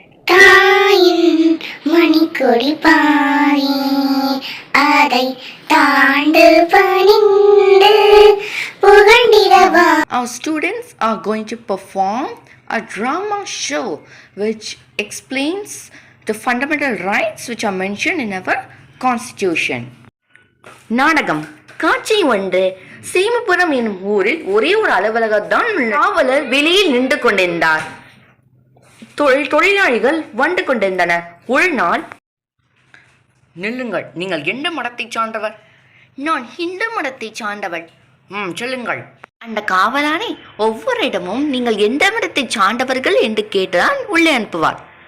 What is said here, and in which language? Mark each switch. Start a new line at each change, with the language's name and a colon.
Tamil: தாயின் மணிக்கொடி பாரி அதை தாண்டு பணிந்து புகழ்ந்திடவா.
English: Our students are going to perform a drama show which explains the fundamental rights which are mentioned in our constitution.
Tamil: நாடகம் காட்சி ஒன்று. சீமபுரம் என்னும் ஊரில் ஒரே ஒரு அலுவலகத்தான் காவலர் வெளியில் நின்று கொண்டிருந்தார். தொழிலாளிகள் வந்து கொண்டிருந்தனர். ஒரு நாள், நில்லுங்கள், நீங்கள் எந்த மதத்தை சார்ந்தவர்? நான் ஹிந்து மதத்தை சார்ந்தவள். சொல்லுங்கள். அந்த காவலாளி ஒவ்வொரு இடமும் நீங்கள் எந்த மதத்தை சார்ந்தவர்கள் என்று கேட்டுதான் உள்ளே அனுப்புவார்.